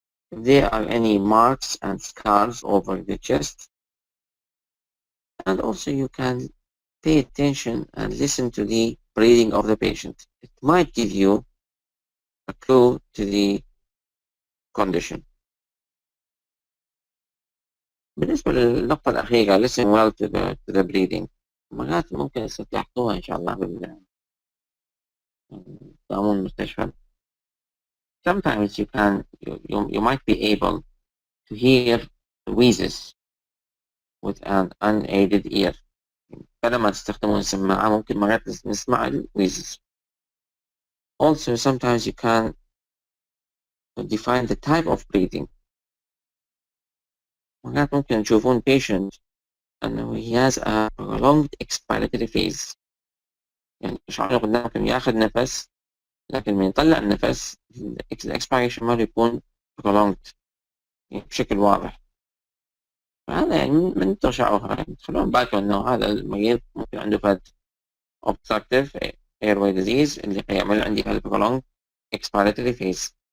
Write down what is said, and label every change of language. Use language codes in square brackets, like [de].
[en] If there are any marks and scars over the chest, and also you can pay attention and listen to the breathing of the patient. It might give you a clue to the condition. [ar] بالنسبة للنقطة الأخيرة [en] listen well to the breathing. [ar] مرات ممكن تلاحظوها إن شاء الله بالتأمين المستشفى. [en] Sometimes you might be able to hear wheezes with an unaided ear. [ar] فلما تستخدمون السماعة ممكن مرات نسمع wheezes. [en] Also, sometimes you can define the type of breathing. [ar] مرات ممكن تشوفون patient أنه [en] he has a prolonged expiratory phase. [ar] يعني شعور قدامكم ياخذ نفس لكن من يطلع النفس الإكسبيريشن ماله يكون prolonged يعني بشكل واضح. فهذا يعني من تشعرها تخلون بالكم أنه هذا المريض ممكن عنده فد obstructive airway disease اللي يعمل عندي هذا prolonged expiratory phase.